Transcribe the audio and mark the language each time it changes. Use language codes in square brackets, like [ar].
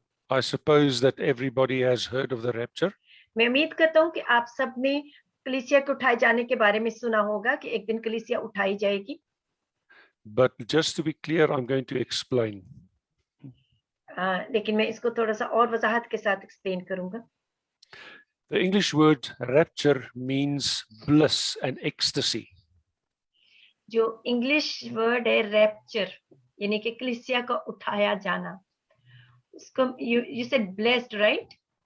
[en] I suppose that everybody has heard of the rapture. [hi] मैं उम्मीद करता हूँ कि आप सब ने कलीसिया के उठाए जाने के बारे में सुना होगा कि एक दिन कलीसिया उठाई जाएगी. [en] But just to be clear, I'm going to explain. [hi] लेकिन मैं इसको थोड़ा सा और वजाहत के साथ एक्सप्लेन करूंगा. [en] The English word rapture means bliss and ecstasy. [hi] जो इंग्लिश वर्ड है रैप्चर, यानी कि कलीसिया का उठाया जाना, उसको [en] you said blessed, right?